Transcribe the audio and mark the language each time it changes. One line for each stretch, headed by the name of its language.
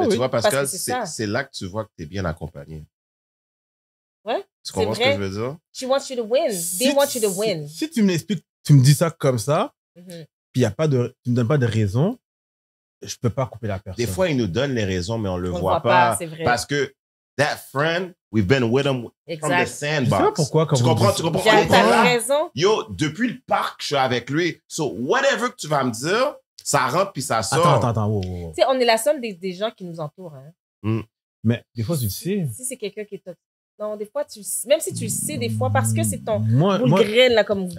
French: Mais tu vois, Pascal, c'est là que tu vois que tu es bien accompagné. Ouais. Tu comprends ce que je veux dire?
English: She wants you to win. They want you to win.
French: Si tu me l'expliques, tu me dis ça comme ça, puis tu ne me donnes pas de raison, je ne peux pas couper la personne. Des fois, ils nous donnent les raisons, mais on ne le voit pas. C'est vrai. Parce que
English: that friend, we've been with him from the sandbox.
French: Je sais pas pourquoi. Tu comprends? Tu comprends? T'as raison. Yo, depuis le parc, je suis avec lui.
English: So, whatever
French: que tu vas me dire, ça rentre puis ça sort. Attends. Wow. Tu sais, on est la somme des gens qui nous entourent. Hein. Mais des fois, tu le sais. Si c'est quelqu'un qui est toxique. Non, des fois, même si tu le sais, des fois, parce que c'est ton boule graine, là, comme vous dites.